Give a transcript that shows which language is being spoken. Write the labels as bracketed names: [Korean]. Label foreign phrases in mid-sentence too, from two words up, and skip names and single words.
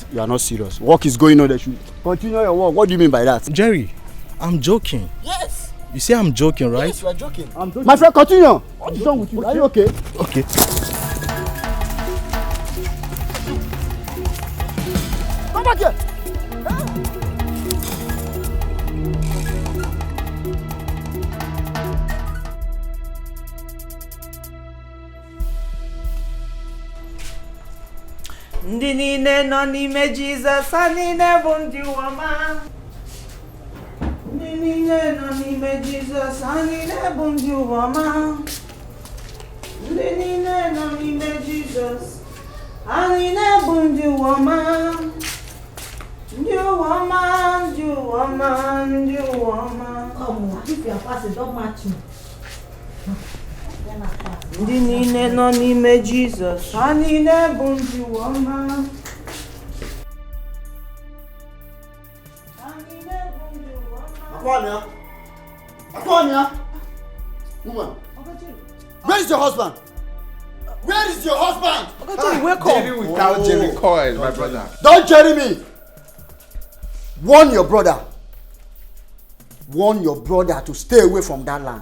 [English] You are not serious. Work is going on. They should continue your work. What do you mean by that? Jerry, I'm joking. Yes. You say I'm joking, right? Yes, you are joking. I'm joking. My friend, continue. What is wrong with you? Okay. Are you okay? Okay. Come back here. [Igbo] Ndị niile nọ n'ime Jizọs, ha niile bụ ndị ụwa. Ndị niile nọ n'ime Jizọs, ha niile bụ ndị ụwa. Ndị niile nọ n'ime Jizọs, ha niile bụ ndị ụwa. Ndị ụwa, ndị ụwa, ndị ụwa. [English] Come, if you are fasting, don't match me. [Igbo] Ndị niile nọ n'ime Jizọs, ha niile bụ ndị ụwa. Akwamia! [English] Woman! Where is your husband? Where is your husband? Jerry, welcome. Jerry without Jerry Coil, my brother. Don't Jerry me! Warn your brother. Warn your brother to stay away from that land.